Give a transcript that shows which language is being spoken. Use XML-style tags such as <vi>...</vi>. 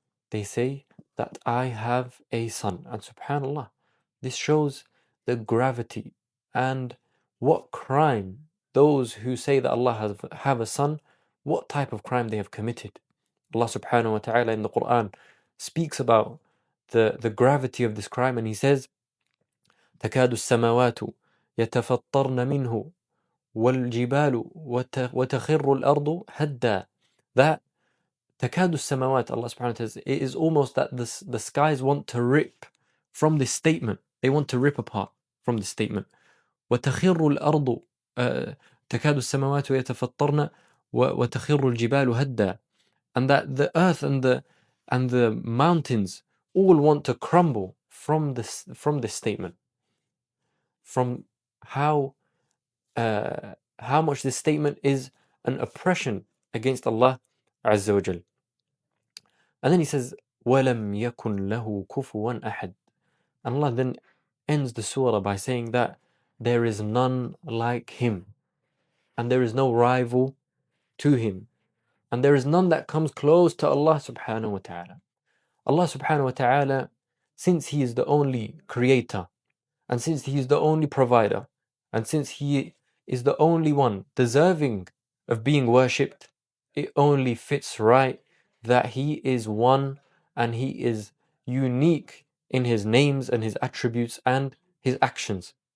<en>They say that I have a son. And subhanallah, this shows the gravity and what crime those who say that Allah have a son, what type of crime they have committed. Allah subhanahu wa ta'ala in the Qur'an speaks about the gravity of this crime, and he says,</en> <ar>تكاد السماوات يتفطرن منه والجبال وتخر الأرض هدا.</ar> <en>That</en> <ar>تكاد السماوات,</ar> <en>Allah subhanahu wa ta'ala says, it is almost that the skies want to rip from this statement. They want to rip apart from this statement.</en> <ar>وتخر الأرض تكاد السماوات يتفطرن وتخر الجبال هدا.</ar> <en>And that the earth and the mountains all want to crumble from this statement, from how much this statement is an oppression against Allah Azza wa Jal. And then he says,</en> <ar>وَلَمْ يَكُنْ لَهُ كُفُوًا أَحَدٍ.</ar> <en>And Allah then ends the surah by saying that there is none like him, and there is no rival to him, and there is none that comes close to Allah subhanahu wa ta'ala. Allah subhanahu wa ta'ala, since He is the only creator, and since He is the only provider, and since He is the only one deserving of being worshipped, it only fits right that He is one and He is unique in His names and His attributes and His actions.</en>